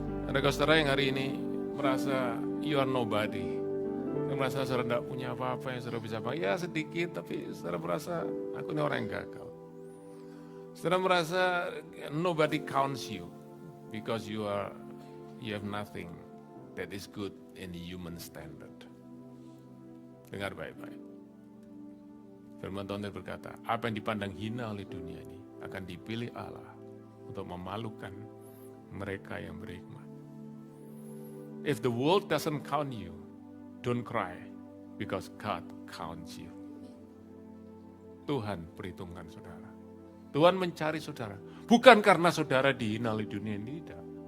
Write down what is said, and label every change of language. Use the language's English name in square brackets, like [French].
[Indonesian] Adakah saudara yang hari ini merasa [English] you are nobody, [Indonesian] yang merasa saudara tidak punya apa-apa yang saudara bisa pakai? Ya sedikit, tapi saudara merasa aku ini orang yang gagal. Saudara merasa [English] nobody counts you because you have nothing that is good in the human standard. [Indonesian] Dengar baik-baik. Firman Tuhan berkata, apa yang dipandang hina oleh dunia ini akan dipilih Allah untuk memalukan mereka yang berhikmat. [English] If the world doesn't count you, don't cry because God counts you. [Indonesian] Tuhan perhitungkan saudara. Tuhan mencari saudara. Bukan karena saudara dihina oleh dunia ini, tidak.